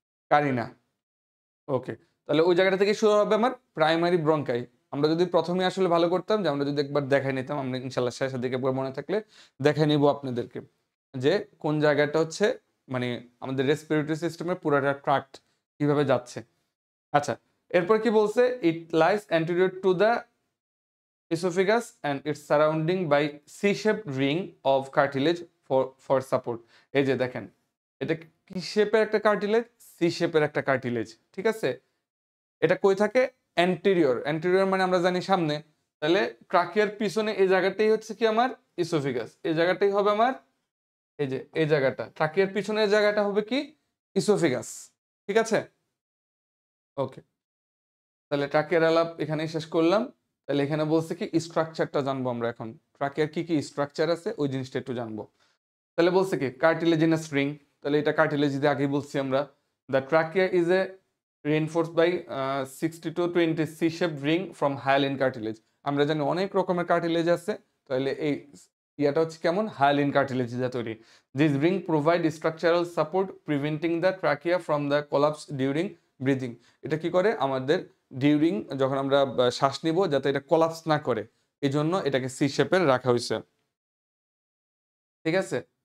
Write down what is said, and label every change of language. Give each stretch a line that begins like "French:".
Bangla: কারিনা। ওকে, তাহলে ওই জায়গাটা থেকে শুরু হবে আমার প্রাইমারি ব্রঙ্কাই। আমরা যদি প্রথমে আসলে ভালো করতাম, যে আমরা যদি একবার দেখাই নিতাম, আমরা ইনশাল্লাহ শেষের দিকে একবার মনে থাকলে দেখাই নিব আপনাদেরকে যে কোন জায়গাটা হচ্ছে মানে আমাদের রেসপিরেটরি সিস্টেমের পুরোটা ট্রাক্ট কিভাবে যাচ্ছে। আচ্ছা, এরপর কি বলছে,
English: It lies anterior to the esophagus and its surrounding by C-shaped ring of cartilage for support।
Bangla: এই যে দেখেন, এটা কি শেপের একটা কার্টিলেজ? সি শেপের একটা কার্টিলেজ, ঠিক আছে। এটা কই থাকে? অ্যান্টেরিয়র। অ্যান্টেরিয়র মানে আমরা জানি সামনে, তাহলে ট্রাকিয়ার পিছনে এই জায়গাটাই হচ্ছে কি আমার ইসোফিগাস, এই জায়গাটাই হবে আমার, এই যে এই জায়গাটা ট্রাকিয়ার পিছনের জায়গাটা হবে কি ইসোফিগাস, ঠিক আছে। ওকে, তাহলে ট্রাকিয়ার আলাপ এখানেই শেষ করলাম। তাহলে এখানে বলছে কি স্ট্রাকচারটা জানবো আমরা এখন, ট্রাকিয়ার কি কি স্ট্রাকচার আছে ওই জিনিসটা একটু জানবো। তাহলে বলছে কি কার্টিলেজিনাস রিং, তাহলে এটা কার্টিলেজ দিয়ে আগেই বলছি আমরা।
English: The trachea is a reinforced by 60 to 20 C-shaped ring from hyaline cartilage।
Bangla: আমরা জানি অনেক রকমের কার্টিলেজ আছে, তাহলে এই ইয়াটা হচ্ছে কেমন, হায়ালিন কার্টিলেজ দিয়ে তৈরি।
English: This ring provide structural support preventing the trachea from the collapse during breathing.
Bangla: এটা কি করে আমাদের ডিউরিং যখন আমরা শ্বাস নিব যাতে এটা কোলাপস না করে, এই জন্য এটাকে সি শেপের রাখা হয়েছে, ঠিক আছে।